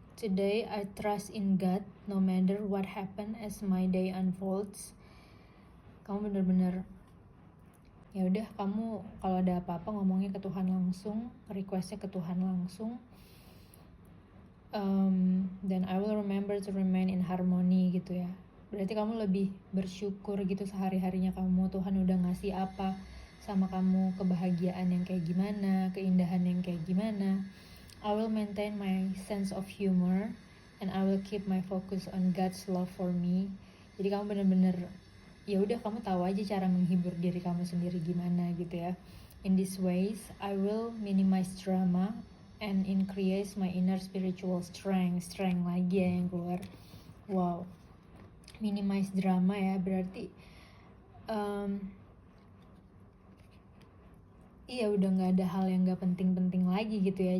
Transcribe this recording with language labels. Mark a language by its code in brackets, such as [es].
[en] Today I trust in God no matter what happen as my day unfolds. [id] Kamu bener-bener ya udah, kamu kalau ada apa-apa ngomongnya ke Tuhan langsung, requestnya ke Tuhan langsung. Dan I will remember to remain in harmony gitu ya. Berarti kamu lebih bersyukur gitu sehari-harinya kamu, Tuhan udah ngasih apa sama kamu, kebahagiaan yang kayak gimana, keindahan yang kayak gimana. [en] I will maintain my sense of humor and I will keep my focus on God's love for me. [id] Jadi kamu bener-bener ya udah, kamu tahu aja cara menghibur diri kamu sendiri gimana gitu ya. [en] In these ways, I will minimize drama and increase my inner spiritual strength lagi ya yang keluar. [id] Wow, minimize drama ya, berarti iya udah nggak ada hal yang nggak penting-penting lagi gitu ya.